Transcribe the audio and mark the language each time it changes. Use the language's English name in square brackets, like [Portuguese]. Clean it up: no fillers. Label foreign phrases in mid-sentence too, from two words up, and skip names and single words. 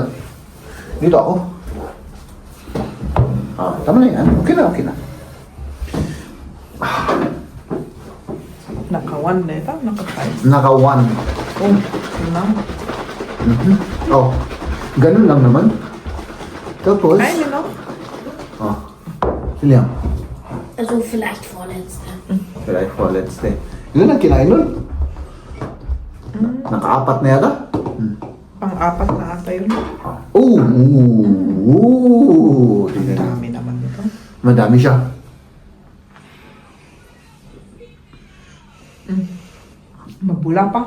[Filipino] Dito ako. Tama na yan. Okay na. Naka-1 na ito? Naka-5? Naka-1. Oh, yun lang. Ganun lang naman. Tapos, Ay, yun lang. William. [German] Also vielleicht vorletzte. Vielleicht vorletzte. [Filipino] Ilan ang kinain nun? Naka-4 na yata? Pang-4 na ata yun. Ooh! Ang dami naman ito. Madami siya. Mabula pa.